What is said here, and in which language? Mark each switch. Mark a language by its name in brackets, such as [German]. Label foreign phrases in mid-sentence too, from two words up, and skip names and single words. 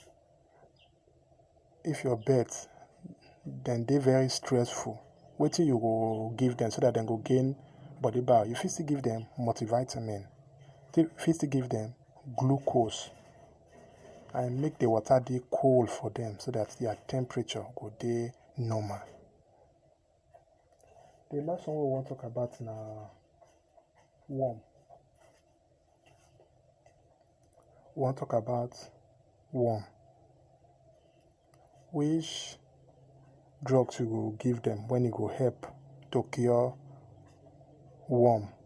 [Nigerian Pidgin] If your birds then dey very stressful, wetin you go give them so that they go gain body power? You fit still give them multivitamin. You fit still give them glucose, and make the water dey cold for them so that their temperature go dey normal. The last one we want to talk about na worm. We want to talk about worm. Which drugs you go give them when it go help to cure worm?